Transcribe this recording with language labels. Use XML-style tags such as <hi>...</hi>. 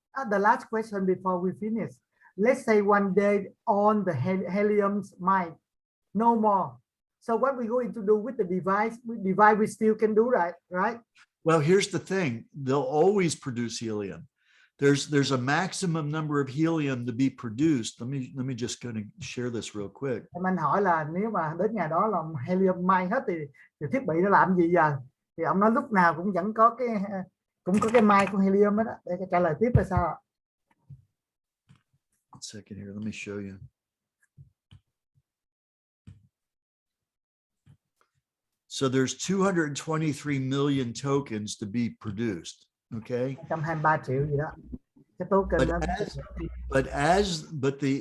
<en>The last question before we finish. Let's say one day on the Helium's mind, no more. So what we're going to do with the device? We still can do that, right? Well, here's the thing. They'll always produce helium. There's a maximum number of helium to be produced. Let me just kind of share this real quick.</en> <vi>Anh hỏi là nếu mà đến ngày đó là helium mai hết thì thiết bị nó làm gì giờ? Thì ông nói lúc nào cũng vẫn có cái mai của helium đó. Để trả lời tiếp là sao?</vi> <en>One second here. Let me show you. So there's 223 million tokens to be produced. Okay.</en> <vi>123 triệu gì đó. Cái token đó.</vi>